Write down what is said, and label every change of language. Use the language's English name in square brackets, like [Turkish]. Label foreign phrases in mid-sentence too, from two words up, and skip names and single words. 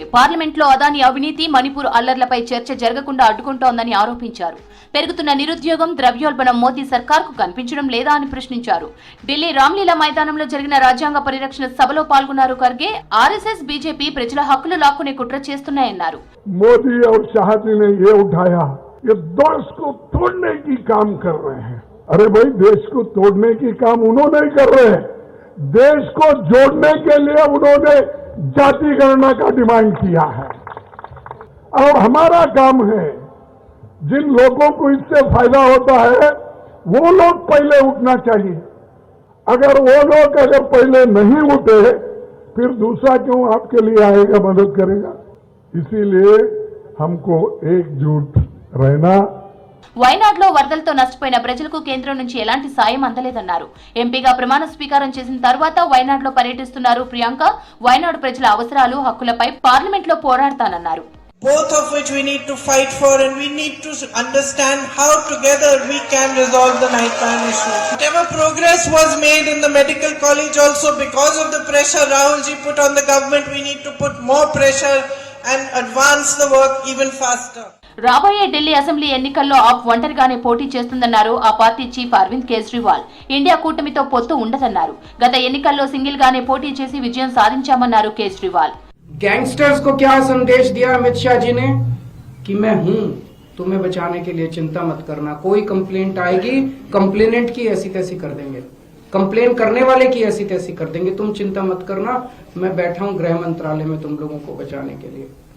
[Telugu] పార్లమెంట్లో అదానీ అవినీతి, మణిపూర్ అల్లర్లపై చర్చ జరగకుండా అడ్డుకుంటోందని ఆరోపించారు. పెరుగుతున్న నిరుద్యోగం, ద్రవ్యోల్బణం మోదీ సర్కార్కు కనిపించడం లేదా అని ప్రశ్నించారు. ఢిల్లీ రామ్లీలా మైదానంలో జరిగిన రాజ్యాంగ పరిరక్షణ సభలో పాల్గొన్నారు ఖర్గే. ఆర్ఎస్ఎస్, బీజేపీ ప్రజల హక్కులు లాక్కునే కుట్ర చేస్తున్నాయన్నారు. [Hindi] మోదీ और शाहजी ने ये उठाया, ये देश को तोड़ने की काम कर रहे हैं. अरे भाई, देश को तोड़ने की काम उन्होंने कर रहे हैं. देश को जोड़ने के लिए उन्होंने जाति गणना का डिमांड किया है. और हमारा काम है, जिन लोगों को इससे फायदा होता है वो लोग पहले उठना चाहिए. अगर वो लोग पहले नहीं उठे फिर दूसरा क्यों आपके लिए आएगा, मदद करेगा. इसीलिए हमको एकजुट रहना. [Telugu] వైనాడ్లో వరదలతో నష్టపోయిన ప్రజలకు కేంద్రం నుంచి ఎలాంటి సాయం అందలేదన్నారు. ఎంపీగా ప్రమాణ స్వీకారం చేసిన తర్వాత వైనాడ్లో పర్యటిస్తున్నారు ప్రియాంక. వైనాడ్ ప్రజల అవసరాలు, హక్కులపై పార్లమెంట్లో పోరాడతానన్నారు. [English] Both of which we need to fight for, and we need to understand how together we can resolve the nighttime issue. Whatever progress was made in the medical college also, because of the pressure Rahul ji put on the government, we need to put more pressure and advance the work even faster. [Telugu] రాబోయే ఢిల్లీ అసెంబ్లీ ఎన్నికల్లో ఆప్ ఒంటరిగానే పోటీ చేస్తుందన్నారు ఆ పార్టీ చీఫ్ అరవింద్ కేజ్రీవాల్. ఇండియా కూటమితో పొత్తు ఉండదన్నారు. గత ఎన్నికల్లో సింగిల్ గానే పోటీ చేసి విజయం సాధించామన్నారు కేజ్రీవాల్. [Hindi] गैंगस्टर्स को क्या संदेश दिया अमित शाह जी ने कि मैं हूं तुम्हें बचाने के लिए, चिंता मत करना. कोई कंप्लेंट आएगी, कंप्लेनेंट की ऐसी तैसी कर देंगे, कंप्लेन करने वाले की ऐसी तैसी कर देंगे. तुम चिंता मत करना, मैं बैठा हूं गृह मंत्रालय में तुम लोगों को बचाने के लिए.